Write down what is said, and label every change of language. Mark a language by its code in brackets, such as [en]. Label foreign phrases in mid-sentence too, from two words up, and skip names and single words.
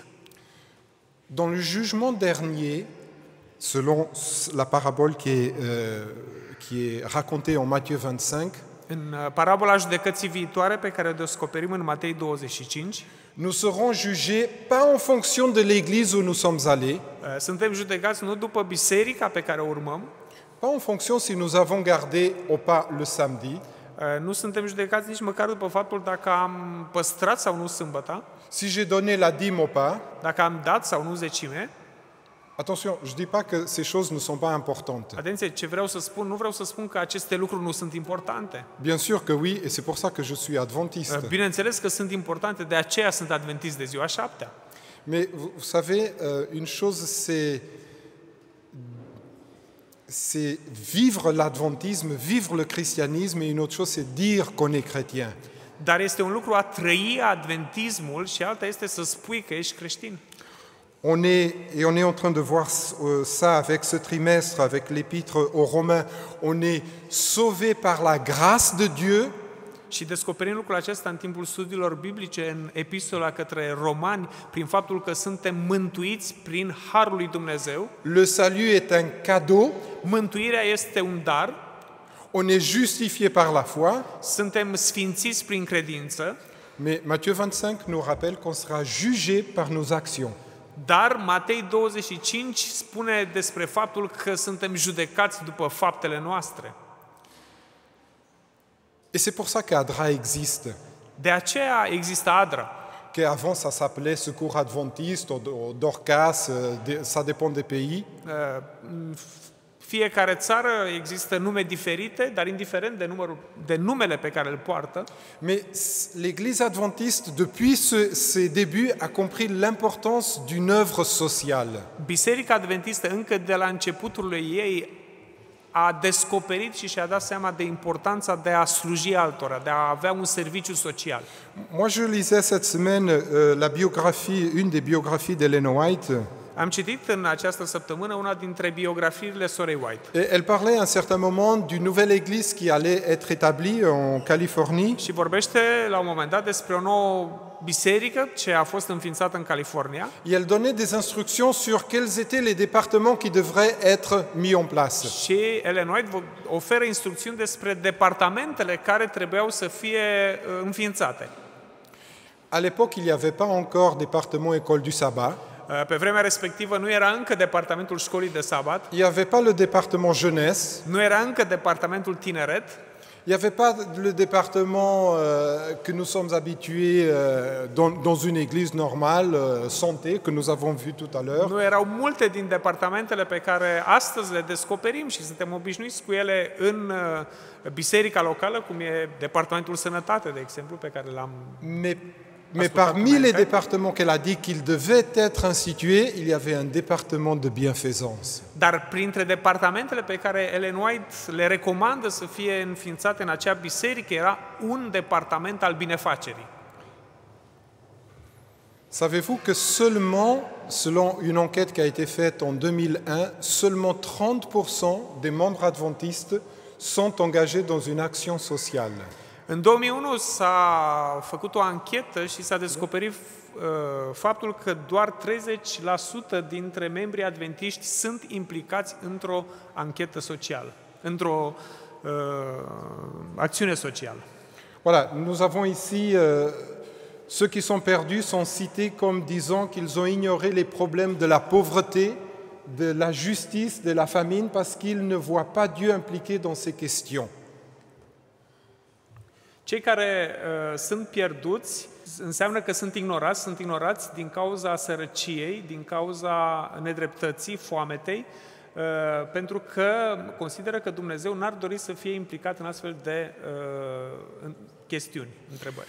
[fr] Dans le jugement dernier, selon la parabole qui est racontée en Matthieu 25, [ro] În parabola judecății viitoare pe care o descoperim în Matei 25, [fr] nous serons jugés pas en fonction de l'église où nous sommes allés, [ro] suntem judecați nu după biserica pe care o urmăm, [fr] pas en fonction si nous avons gardé au pas le samedi, [ro] nu suntem judecați nici măcar după faptul dacă am păstrat sau nu sâmbăta, [fr] si j'ai donné la dîme au pas. [ro] dacă am dat sau nu zecime. [fr] Attention, je ne dis pas que ces choses ne sont pas importantes. [ro] Atenție, ce vreau să spun, nu vreau să spun că aceste lucruri nu sunt importante. [fr] Bien sûr que oui, et c'est pour ça que je suis adventiste. [ro] Bineînțeles că sunt importante, de aceea sunt adventist de ziua șaptea. [fr] Mais vous savez, une chose c'est vivre l'adventisme, vivre le christianisme, et une autre chose c'est dire qu'on est chrétien. [ro] Dar este un lucru a trăi adventismul și alta este să spui că ești creștin. [fr] On est en train de voir ça avec ce trimestre, avec l'épître aux Romains. On est sauvé par la grâce de Dieu. [ro] Și descoperim lucrul acesta în timpul studiilor biblice în epistola către romani, prin faptul că suntem mântuiți prin harul lui Dumnezeu. [fr] Le salut est un cadeau. [ro] Mântuirea este un dar. [fr] On est justifié par la foi. [ro] Suntem sfințiți prin credință. [fr] Mais Matthieu 25 nous rappelle qu'on sera jugé par nos actions. [ro] Dar Matei 25 spune despre faptul că suntem judecați după faptele noastre. [fr] Et c'est pour ça qu'Adra existe. [ro] De aceea există Adra. [fr] Qu'avant ça s'appelait Secours Adventiste, Dorcas, ça dépend des pays. [ro] Fiecare țară există nume diferite, dar indiferent de numele pe care îl poartă. [fr] Mais l'Église adventiste, depuis ses débuts, a compris l'importance d'une œuvre sociale. [ro] Biserica Adventistă încă de la începutul ei a descoperit și și-a dat seama de importanța de a sluji altora, de a avea un serviciu social. [fr] Moi, je lisais cette semaine une des biographies d'Ellen White. [ro] Am citit în această săptămână una dintre biografiile sorei White. [fr] Et elle parlait à un certain moment d'une nouvelle église qui allait être établie en Californie. [ro] Și vorbește la un moment dat despre o nouă biserică ce a fost înființată în California. [fr] Et elle donnait des instructions sur quels étaient les départements qui devraient être mis en place. [ro] Și Ellen White oferă instrucțiuni despre departamentele care trebuiau să fie înființate. [fr] À l'époque, il n'y avait pas encore département école du sabbat. [ro] Pe vremea respectivă nu era încă departamentul școlii de sabat, [fr] Il n'y avait pas le département jeunesse, [ro] nu era încă departamentul tineret, [fr] il n'y avait pas le département que nous sommes habitués dans une église normale, santé, que nous avons vu tout à l'heure. [ro] nu erau multe din departamentele pe care astăzi le descoperim și suntem obișnuiți cu ele în biserica locală, cum e departamentul sănătate, de exemplu, pe care l-am... [fr] Mais Mais parmi les départements qu'elle a dit qu'ils devaient être institués, il y avait un département de bienfaisance. [ro] Dar printre departamentele pe care Ellen White le recomandă să fie înființate în acea biserică era un departament al binefacerii. [fr] Savez-vous que seulement, selon une enquête qui a été faite en 2001, seulement 30% des membres adventistes sont engagés dans une action sociale? [ro] În 2001 s-a făcut o anchetă și s-a descoperit faptul că doar 30% dintre membrii adventiști sunt implicați într-o anchetă socială, într-o acțiune socială. [fr] Voilà, nous avons ici ceux qui sont perdus sont cités comme disant qu'ils ont ignoré les problèmes de la pauvreté, de la justice, de la famine, parce qu'ils ne voient pas Dieu impliqué dans ces questions. [ro] Cei care sunt pierduți înseamnă că sunt ignorați din cauza sărăciei, din cauza nedreptății, foametei, pentru că consideră că Dumnezeu n-ar dori să fie implicat în astfel de chestiuni, întrebări.